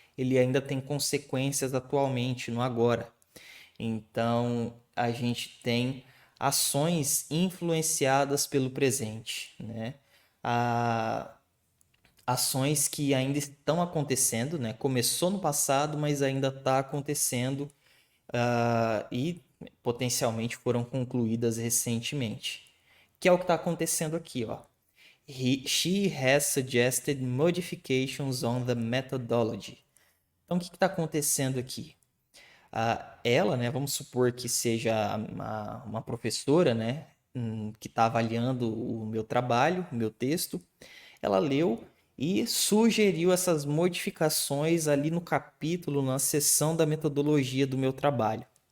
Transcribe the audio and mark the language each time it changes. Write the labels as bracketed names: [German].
[Portuguese] Ele ainda tem consequências atualmente, no agora. Então, a gente tem ações influenciadas pelo presente, né? Ações que ainda estão acontecendo, né? Começou no passado, mas ainda está acontecendo e potencialmente foram concluídas recentemente. Que é o que está acontecendo aqui, ó. [English] She has suggested modifications on the methodology. [Portuguese] Então, o que está acontecendo aqui? Ela, né, vamos supor que seja uma professora, né, que está avaliando o meu trabalho, o meu texto. Ela leu e sugeriu essas modificações ali no capítulo, na seção da metodologia do meu trabalho.